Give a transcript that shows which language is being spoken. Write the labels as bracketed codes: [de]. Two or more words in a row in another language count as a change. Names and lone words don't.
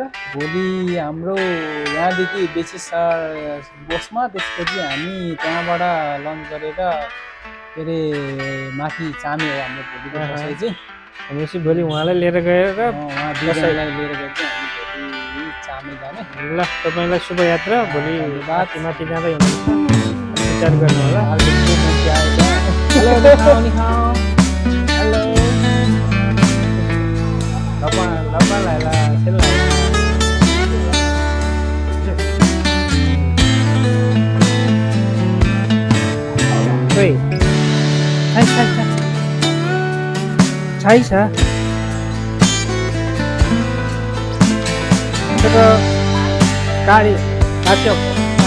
[ne] भोलि हाम्रो यहाँदेखि बेसी बसमा त्यसपछि हामी त्यहाँबाट लन्च गरेर के अरे माथि चामे हो हाम्रो भोलिको बसाइ चाहिँ भनेपछि भोलि उहाँलाई लिएर गएर उहाँ दुईजनालाई लिएर गएर चाहिँ हामी भोलि चामे जाने ल तपाईँलाई शुभयात्रा भोलि धन्यवाद। माथि जाँदै हुनुहुन्छ विचार गर्नु होला [en] hello hello [zh] 老板来了，先来了。对，猜一下，这个咖喱辣椒。